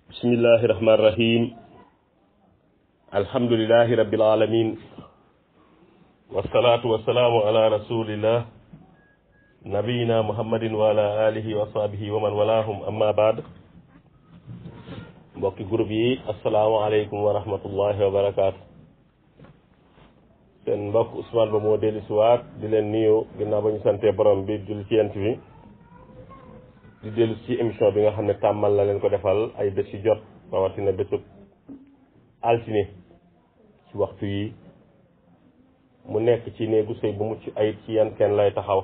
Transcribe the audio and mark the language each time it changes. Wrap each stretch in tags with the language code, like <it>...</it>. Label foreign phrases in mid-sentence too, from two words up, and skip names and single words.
<ar>بسم الله الرحمن الرحيم الحمد لله رب العالمين والصلاة والسلام على رسول الله نبينا محمد وعلى آله وصحبه ومن والاهم أما بعد. mbokki groupe yi السلام عليكم ورحمة الله وبركاته.</ar> <wo>seen mbokk Ousmane Ba moo dellu si waat di leen nuyu ginnaaw ba ñu santee borom bi julli ci yent bi di dellu ci émission bi nga xam ne tàmmal la leen ko defal ay bés yu jot rawatina bésub altine ci waxtu yi mu nekk ci néegu sëy bu mucc ayib ci yan kenn lay taxaw.</wo>